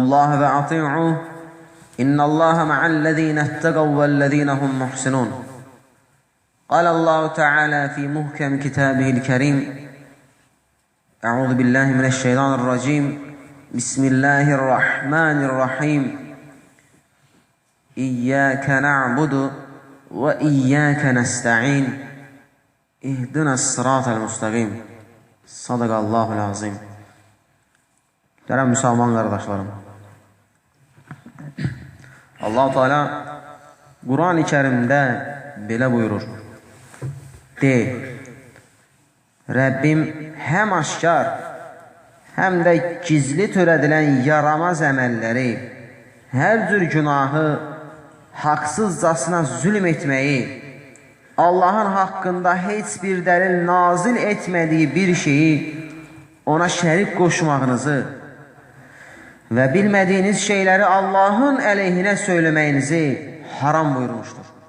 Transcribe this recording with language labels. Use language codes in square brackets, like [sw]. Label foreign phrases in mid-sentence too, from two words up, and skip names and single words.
[ar] الله وأطيعوه إن الله مع الذين اتقوا والذين هم محسنون قال الله تعالى في محكم كتابه الكريم أعوذ بالله من الشيطان الرجيم بسم الله الرحمن الرحيم إياك نعبد وإياك نستعين اهدنا الصراط المستقيم صدق الله العظيم. [az] Dərəm müsəlman qardaşlarım. Allah-u Teala Quran-ı Kərimdə belə buyurur. De, Rəbbim həm aşkar, həm də gizli törədilən yaramaz əməlləri, hər cür günahı, haqsızcasına zülm etməyi, Allahın haqqında heç bir dəlil nazil etmədiyi bir şeyi ona şərik qoşmağınızı və bilmədiyiniz şeyləri Allahın əleyhinə söyləməyinizi haram buyurmuşdur.